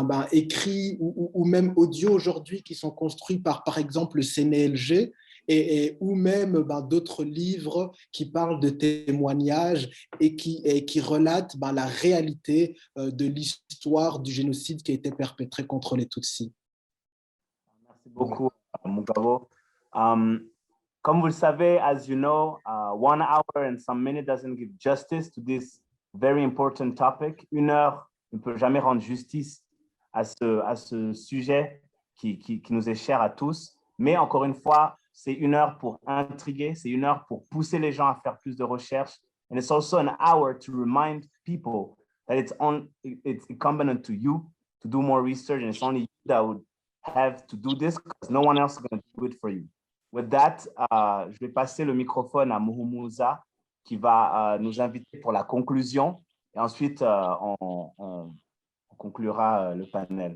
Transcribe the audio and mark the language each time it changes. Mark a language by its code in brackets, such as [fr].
[fr] écrits ou même audio aujourd'hui qui sont construits par exemple le CNLG ou même d'autres livres qui parlent de témoignages et qui relatent la réalité de l'histoire du génocide qui a été perpétré contre les Tutsis. Merci beaucoup, Mugabo. Comme vous le savez, [en] as you know, 1 hour and some minutes doesn't give justice to this very important topic. [fr] 1 heure ne peut jamais rendre justice à ce sujet qui nous est cher à tous. Mais encore une fois, c'est 1 heure pour intriguer, c'est 1 heure pour pousser les gens à faire plus de recherches. [en] And it's also an hour to remind people that it's incumbent to you to do more research, and it's only you that would have to do this because no one else is going to do it for you. With that, [fr] je vais passer le microphone à Muhumuza qui va nous inviter pour la conclusion et ensuite on conclura le panel.